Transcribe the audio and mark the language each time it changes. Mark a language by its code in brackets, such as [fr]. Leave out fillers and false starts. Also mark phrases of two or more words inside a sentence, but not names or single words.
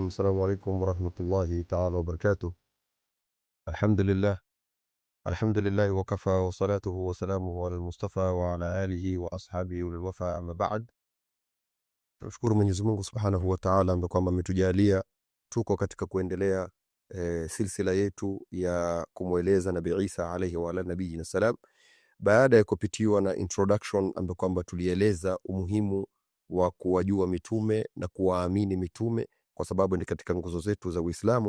[ar] السلام عليكم ورحمة الله تعالى وبركاته. الحمد لله الحمد لله وكفى، وصلاته وسلامه على المصطفى وعلى آله وأصحابه وللوفا، أما بعد. [sw] Tunashukuru Mwenyezi Mungu [ar] سبحانه وتعالى [sw] ambaye kwamba ametujalia tuko katika kuendelea silsila yetu ya kumweleza Nabii Isa [ar] عليه وعلى نبينا السلام, [sw] baada ya kupitiwa na introduction ambayo kwamba tulieleza umuhimu wa kuwajua mitume na kuwaamini mitume kwa sababu ni katika nguzo zetu za Uislamu.